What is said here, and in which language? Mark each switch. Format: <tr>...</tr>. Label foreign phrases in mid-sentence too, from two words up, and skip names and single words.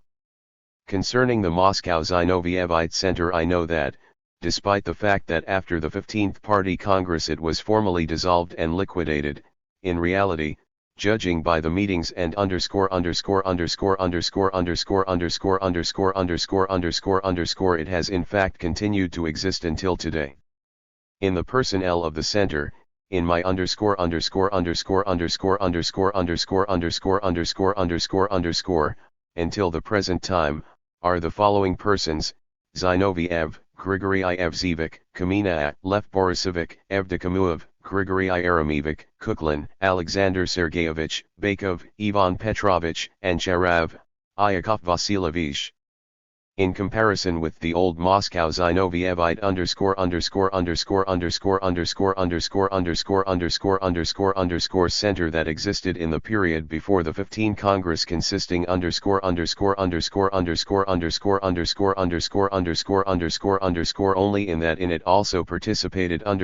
<en>Concerning the Moscow Zinovievite Center, I know that, despite the fact that after the 15th Party Congress it was formally dissolved and liquidated, in reality, judging by the meetings and it has in fact continued to exist until today. In the personnel of the center, in my until the present time, are the following persons: Zinoviev, Grigory Ivzevich, Kamina, Lev Borisovich, Evdokimuev, Grigory Yeremevich, Kuklin, Alexander Sergeyevich, Bakov, Ivan Petrovich, and Charav, Yakov Vasilyevich. In comparison with the old Moscow Zinovievite center that existed in the period before the 15 Congress, consisting only in that in it also participated</en>